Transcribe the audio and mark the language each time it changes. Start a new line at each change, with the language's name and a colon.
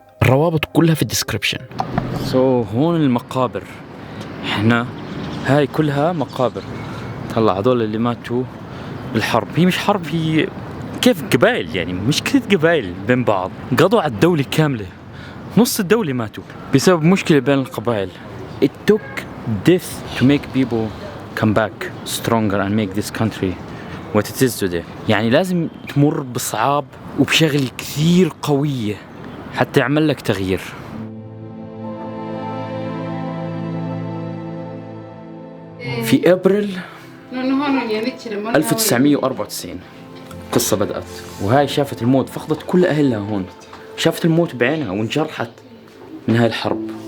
Arabic: الروابط كلها في الديسكريبشن. هون المقابر، احنا هاي كلها مقابر. طلع هذول اللي ماتوا بالحرب، هي مش حرب، هي كيف قبائل يعني، مش كثير قبائل بين بعض، قضوا على الدولة كاملة، نص الدولة ماتوا بسبب مشكلة بين القبائل.
English: It took death to make people come back stronger and make this country what it is today.
Arabic: يعني لازم تمر بصعاب وبشغل كثير قوية حتى يعمل لك تغيير. في أبريل 1994 قصة بدأت، وهاي شافت الموت، فقدت كل أهلها هون، شافت الموت بعينها وانجرحت من هاي الحرب.